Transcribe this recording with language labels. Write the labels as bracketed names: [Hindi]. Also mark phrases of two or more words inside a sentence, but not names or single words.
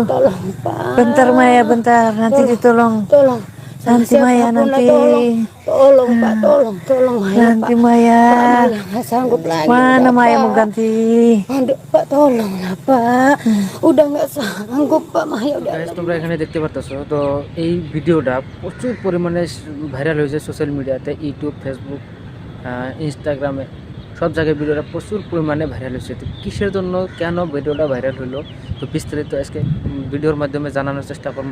[Indonesian] Tolong Pak. bentar Maya, bentar. Nanti ditolong. Tolong. Sama Nanti Maya, siapapun lah, nanti. tolong Pak, tolong Maya Nanti Pak. Maya. Pak Maya nggak sanggup lagi. Mana udah, Maya Pak. mau ganti? Aduh Pak, tolong lah Pak. Udah nggak sanggup Pak Maya udah. [Bangla] গাইস তোমরা এখানে দেখতে পারতেছো তো এই ভিডিওটা প্রচুর পরিমাণে ভাইরাল হয়েছে [English] social media, [Bangla] ইউটিউব, ফেসবুক, ইনস্টাগ্রামে সব জায়গায় ভিডিওটা প্রচুর পরিমাণে ভাইরাল হয়েছে। তো কিসের জন্য, কেন ভিডিওটা ভাইরাল হলো, তো বিস্তারিত আজকে ভিডিওর মাধ্যমে জানানোর চেষ্টা করবো।